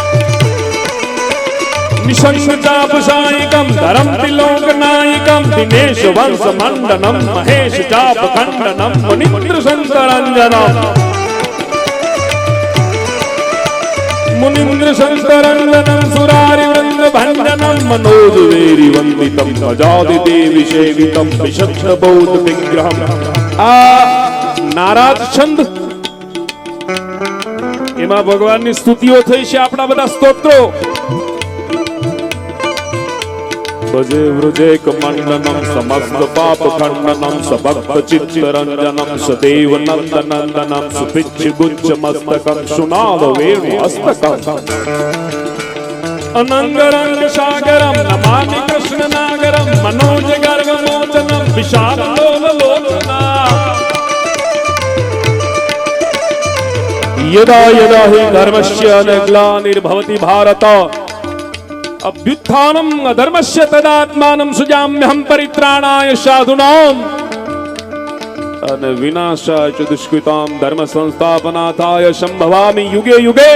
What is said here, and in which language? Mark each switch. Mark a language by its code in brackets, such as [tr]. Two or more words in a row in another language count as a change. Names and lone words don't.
[sa] निशंग चापसायिकं धरम तिलोक नायकम दिनेश वंश मंडनम महेश चाप खंडनम मुनिन्द्र शंकरंजनम मुनिन्द्र शंकरंजनम सुरारि वृंद भंजनम मनोज वेरी वंदितम अजादि देवी सेवितम विशुद्ध बौद्ध विग्रहम। [gu] આ નારાજ છંદ એમાં ભગવાનની સ્તુતિઓ થઈ છે, આપણા બધા સ્તોત્રો [sa] ભજે વૃજેક મંડનમ સમસ્ત પાપ ખંડનમ સભક્ત ચિત્ત રંજનમ સદેવ નંદ નંદનમ સુપિચ્છ ગુચ્છ મસ્તકમ સુનાદ વેણુ હસ્તકમ અનંગ રંગ સાગરમ નમામિ કૃષ્ણ નાગરમ મનોજ ગર્ગ મોચનમ વિશાલ લોલ લોચના यदा यदा हि धर्मस्य ग्लानिर्भवति भारत अभ्युत्थानम् अधर्मस्य तदात्मानं सृजाम्यहं परित्राणाय साधूनां विनाशाय च दुष्कृतां धर्म संस्थापनार्थाय संभवामि युगे युगे।